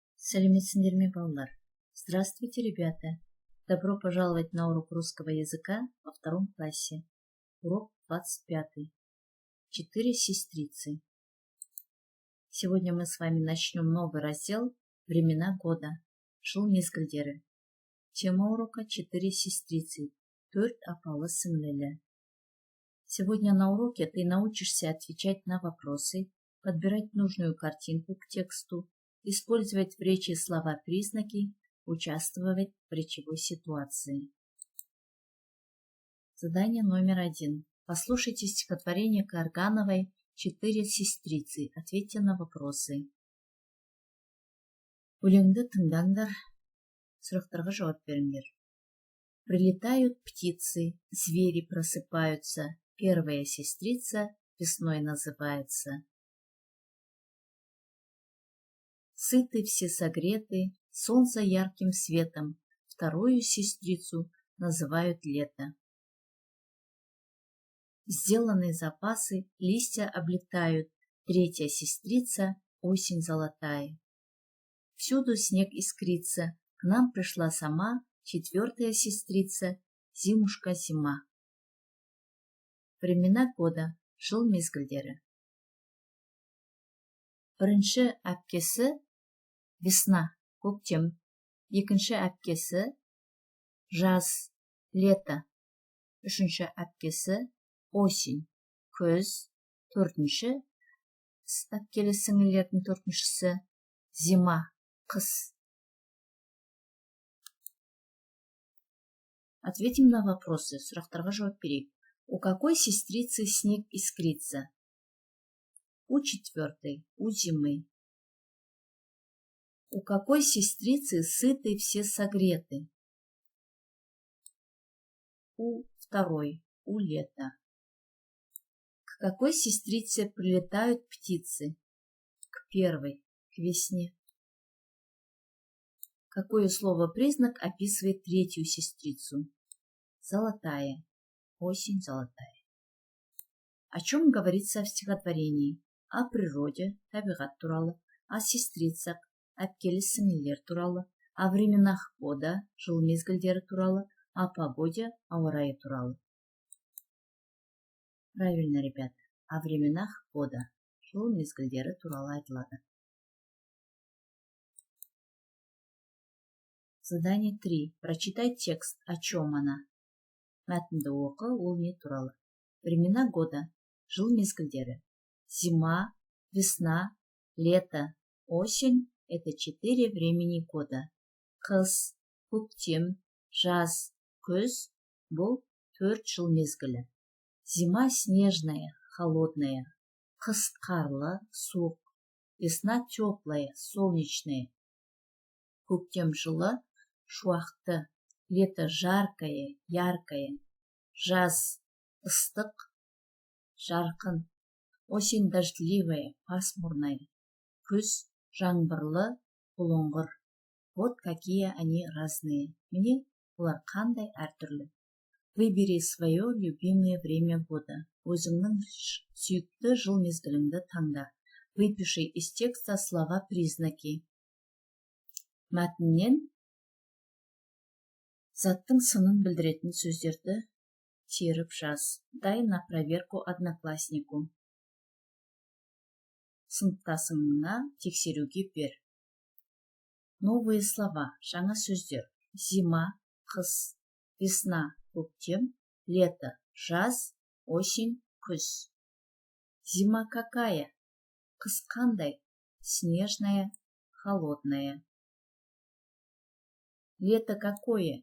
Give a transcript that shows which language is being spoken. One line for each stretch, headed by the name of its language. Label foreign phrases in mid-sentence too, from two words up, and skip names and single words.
Kazakh: Сәлеметсіңдер ме, балалар?
Russian: Здравствуйте, ребята! Добро пожаловать на урок русского языка во втором классе. Урок 25. 4 сестрицы. Сегодня мы с вами начнем новый раздел «Времена года».
Kazakh: Жыл мезгілдері.
Russian: Тема урока 4 сестрицы.
Kazakh: 4 апалы сіңлілі.
Russian: Сегодня на уроке ты научишься отвечать на вопросы, подбирать нужную картинку к тексту, использовать в речи слова-признаки, участвовать в речевой ситуации. Задание номер 1. Послушайте стихотворение Каргановой «4 сестрицы». Ответьте на вопросы.
Kazakh: Өлеңді тыңдаңдар, сұрақтарға жауап беріңдер.
Russian: Прилетают птицы, звери просыпаются, первая сестрица весной называется. Сыты все согреты, солнце ярким светом, вторую сестрицу называют лето. Сделаны запасы, листья облетают, третья сестрица осень золотая. Всюду снег искрится, к нам пришла сама четвертая сестрица, зимушка зима. Времена года,
Kazakh: жыл мезгілдері. Бірінші әпкесі весна, көктем. Екінші әпкесі жаз, лето. Үшінші әпкесі осень, көз. Төртінші әпкелі сіңлілердің төртіншісі зима, қыс.
Russian: Ответим на вопросы.
Kazakh: Сұрақтарға жауап берейік.
Russian: У какой сестрицы снег искрится? У четвертой, у зимы. У какой сестрицы сыты все согреты? У второй, у лета. К какой сестрице прилетают птицы? К первой, к весне. Какое слово-признак описывает третью сестрицу? Золотая, осень золотая. О чем говорится в стихотворении? О природе,
Kazakh: табиғат туралы,
Russian: о сестрицах,
Kazakh: әпкелі сіңлілер туралы,
Russian: о временах года,
Kazakh: жыл мезгілдері туралы,
Russian: о погоде,
Kazakh: ауа райы туралы.
Russian: Правильно, ребята, о временах года,
Kazakh: жыл мезгілдері туралы айтылады.
Russian: Задание 3. Прочитай текст, о чем она.
Kazakh: Мәтінді оқы, ол не туралы.
Russian: Времена года,
Kazakh: жыл мезгілдері.
Russian: Зима, весна, лето, осень – это 4 времени года.
Kazakh: Қыс, көктем, жаз, көз – бұл 4 жыл мезгілі.
Russian: Зима снежная, холодная.
Kazakh: Қыс қарлы, суық.
Russian: Весна теплая, солнечная.
Kazakh: Көктем жылы, шуақты.
Russian: Лето жаркое, яркое.
Kazakh: Жаз ыстық, жарқын.
Russian: Осень дождливая, пасмурная.
Kazakh: Күз жаңбырлы, бұлыңғыр.
Russian: Вот какие они разные.
Kazakh: Міне, олар қандай әртүрлі.
Russian: Выбери свое любимое время года.
Kazakh: Өзіңнің сүйікті жыл мезгіліңді таңда.
Russian: Выпиши из текста слова-признаки.
Kazakh: Мәтіннен заттың сынын білдіретін сөздерді теріп жаз.
Russian: Дай на проверку однокласснику.
Kazakh: Сыныптасыңына тексеруге бер.
Russian: Новые слова,
Kazakh: жаңа сөздер.
Russian: Зима, қыс, весна, көктем, лето, жаз, осень, күз. Зима какая?
Kazakh: Қыс қандай?
Russian: Снежная, холодная. Лето какое?